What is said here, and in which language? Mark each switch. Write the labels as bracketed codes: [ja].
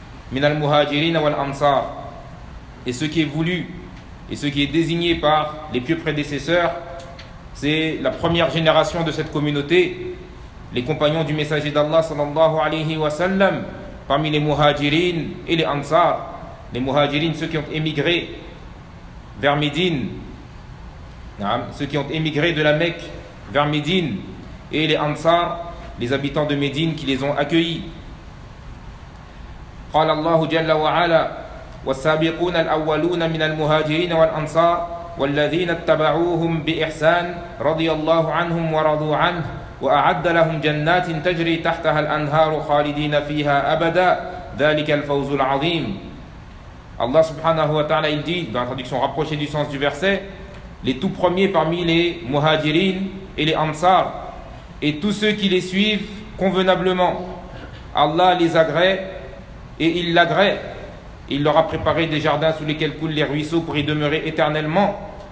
[ar] min al-muhajirin wal-ansar [fr] » Et ce qui est voulu et ce qui est désigné par les pieux prédécesseurs, c'est la première génération de cette communauté, les compagnons du messager d'Allah sallallahu alayhi wa sallam, parmi les muhajirin et les ansar, les muhajirin, ceux qui ont émigré vers Médine, ceux qui ont émigré de la Mecque vers Médine, et les ansar, les habitants de Médine qui les ont accueillis. [ar] قال الله جل وعلا والسابقون الأولون من المهاجرين والأنصار والذين اتبعوهم بإحسان رضي الله عنهم ورضوا عنه وأعد لهم جنات تجري تحتها الأنهار خالدين فيها أبدا ذلك الفوز العظيم. [fr] Allah subhanahu wa ta'ala, il dit, dans la traduction rapprochée du sens du verset, les tout premiers parmi les muhajirin et les ansar, et tous ceux qui les suivent convenablement, Allah les agrée et il l'agrée. Il leur a préparé des jardins sous lesquels coulent les ruisseaux pour y demeurer éternellement.